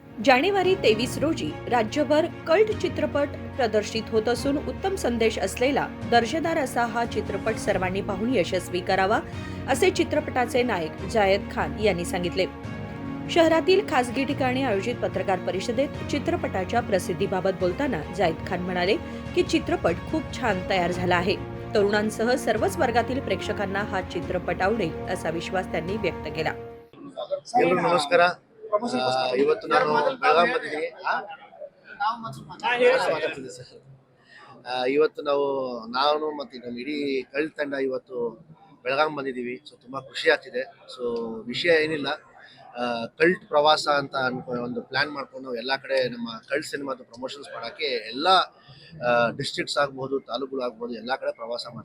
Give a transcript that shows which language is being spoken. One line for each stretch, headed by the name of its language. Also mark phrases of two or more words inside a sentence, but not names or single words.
Marathi: जानेवारी 23 रोजी राज्यभर कल्ट चित्रपट प्रदर्शित होत असून उत्तम संदेश असलेला दर्जेदार असा हा चित्रपट सर्वांनी पाहून यशस्वी करावा असे चित्रपटाचे नायक जायद खान यांनी सांगितले. शहरातील खासगी ठिकाणी आयोजित पत्रकार परिषदेत चित्रपटाच्या प्रसिद्धीबाबत बोलताना जायद खान म्हणाले की चित्रपट खूप छान तयार झाला आहे. तरुणांसह सर्वच वर्गातील प्रेक्षकांना हा चित्रपट आवडेल असा विश्वास त्यांनी व्यक्त केला.
Kannada: ಎಲ್ರಿಗೂ ನಮಸ್ಕಾರ. ಇವತ್ತು ನಾನು ಬೆಳಗಾಂ ಬಂದಿದ್ದೀನಿ. ಮಾತಾಡ್ತಿದ್ದೆ ಸರ್. ಇವತ್ತು ನಾನು ಮತ್ತು ನಮ್ಮ ಇಡೀ ಕಳ್ಳ ತಂಡ ಇವತ್ತು ಬೆಳಗಾಂ ಬಂದಿದ್ದೀವಿ. ಸೊ ತುಂಬ ಖುಷಿ ಆಗ್ತಿದೆ. ಸೊ ವಿಷಯ ಏನಿಲ್ಲ, ಕಲ್ಟ್ ಪ್ರವಾಸ ಅಂತ ಒಂದು ಪ್ಲ್ಯಾನ್ ಮಾಡ್ಕೊಂಡು ನಾವು ಎಲ್ಲ ಕಡೆ ನಮ್ಮ ಕಲ್ಟ್ ಸಿನಿಮಾದ ಪ್ರಮೋಷನ್ಸ್ ಮಾಡೋಕ್ಕೆ ಎಲ್ಲ ಡಿಸ್ಟ್ರಿಕ್ಟ್ಸ್ ಆಗ್ಬೋದು, ತಾಲೂಕುಗಳು ಆಗ್ಬೋದು, ಎಲ್ಲ ಕಡೆ ಪ್ರವಾಸ ಮಾಡ್ತಾಯಿದ್ದೀನಿ.